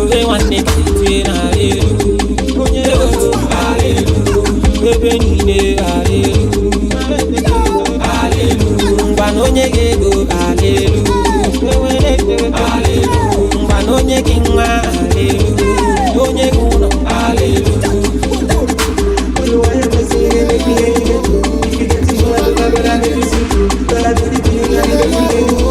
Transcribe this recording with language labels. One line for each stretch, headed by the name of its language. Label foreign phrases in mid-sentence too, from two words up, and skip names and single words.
Igbo: Onye nwanne ka etie na hallelujah. Onye ego, hallelujah. Ebe niile, hallelujah. Hallelujah. Ngwa na onye gị ego, hallelujah. Enwere ego, hallelujah. Ngwa na onye gị nwa, hallelujah. Onye gị ụlọ, hallelujah.
English: If you get to know the love that I give you, girl, I do the thing, I do the thing.